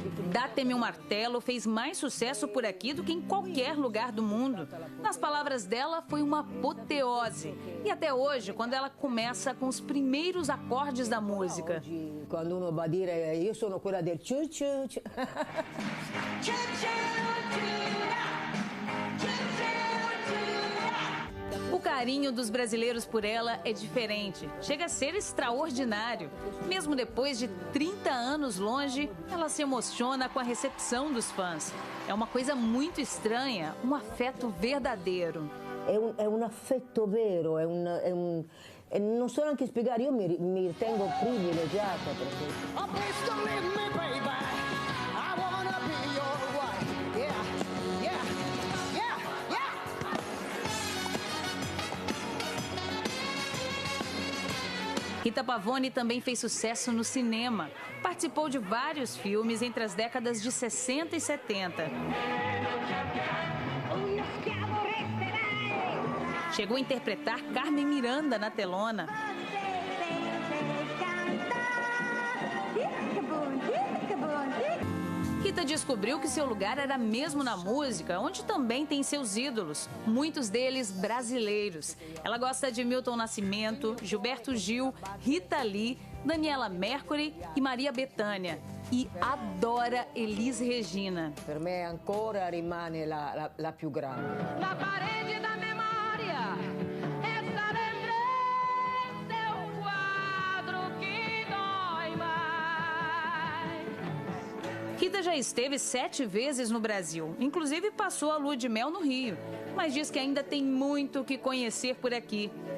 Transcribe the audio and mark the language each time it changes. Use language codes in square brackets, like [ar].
[pt] Dá-te-me um martelo fez mais sucesso por aqui do que em qualquer lugar do mundo. Nas palavras dela, foi uma apoteose. E até hoje, quando ela começa com os primeiros acordes da música. [it] Quando uno va a dire io sono quella del ciu-ciu. [pt] O carinho dos brasileiros por ela é diferente, chega a ser extraordinário. Mesmo depois de 30 anos longe, ela se emociona com a recepção dos fãs. É uma coisa muito estranha, um afeto verdadeiro. [it] É um afeto vero, non so neanche spiegare, io mi ritengo privilegiata per questo. [pt] Rita Pavone também fez sucesso no cinema. Participou de vários filmes entre as décadas de 60 e 70. Chegou a interpretar Carmen Miranda na telona. Rita descobriu que seu lugar era mesmo na música, onde também tem seus ídolos, muitos deles brasileiros. Ela gosta de Milton Nascimento, Gilberto Gil, Rita Lee, Daniela Mercury e Maria Bethânia. E adora Elis Regina. [it] Per me ancora rimane la più grande. [pt] Na parede da memória está dentro seu quadro que dói mais. Rita já esteve 7 vezes no Brasil, inclusive passou a lua de mel no Rio, mas diz que ainda tem muito o que conhecer por aqui.